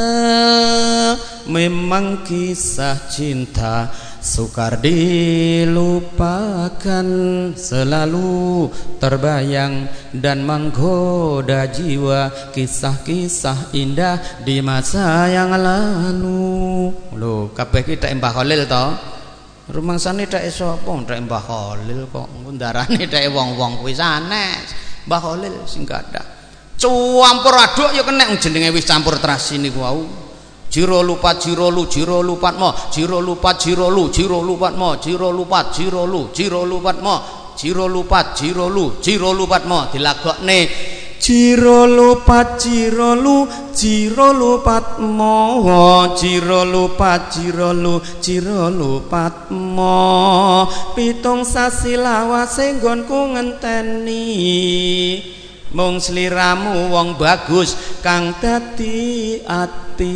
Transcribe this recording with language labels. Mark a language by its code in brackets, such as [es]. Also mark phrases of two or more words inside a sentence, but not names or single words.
[id] Memang kisah cinta sukar dilupakan, selalu terbayang dan menggoda jiwa kisah-kisah indah di masa yang lalu. [jv] Lho, kabeh ki tek Mbah Khalil to. Rumangsane tek sapa tek Mbah Khalil kok ngundarane tek wong-wong kuwi sanes. Mbah Khalil sing gadah. Campur aduk ya kena jenenge wis campur terasi niku wau. Jiro lupat mo, jiro lupat mo, jiro lupat mo, jiro lupat mo dilagokne. Jiro lupat mo, pitung sasi lawase nggonku ngenteni. Mung sliramu wong bagus kang dadi ati.